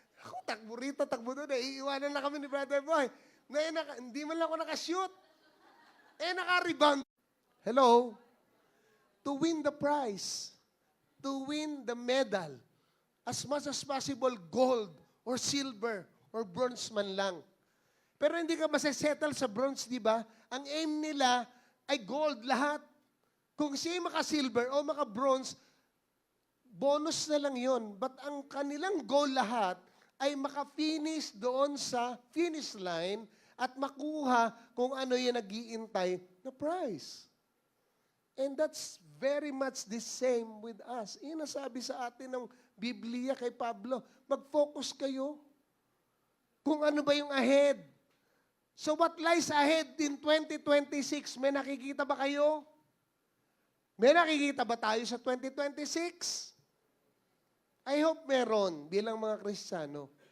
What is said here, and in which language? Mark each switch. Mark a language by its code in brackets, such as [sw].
[tl] Ako, takbo rito, takbo doon. Iiwanan na kami ni Brother Boy. Ngayon, hindi man lang ako nakashoot. Naka-rebound. Hello? [en] To win the prize, to win the medal, as much as possible, gold or silver or bronze [tl] man lang. Pero hindi ka masasettle sa bronze, di ba? Ang aim nila ay gold lahat. Kung siya maka-silver o maka-bronze, bonus na lang yon. But ang kanilang goal lahat ay maka-finish doon sa finish line at makuha kung ano yung nag-iintay na prize. [en] And that's very much the same with us. [tl] Yung nasabi sa atin ng Biblia kay Pablo, mag-focus kayo kung ano ba yung ahead. [en] So what lies ahead in 2026? [tl] May nakikita ba kayo? May nakikita ba tayo sa 2026? [en] I hope [tl] meron bilang mga Kristiyano.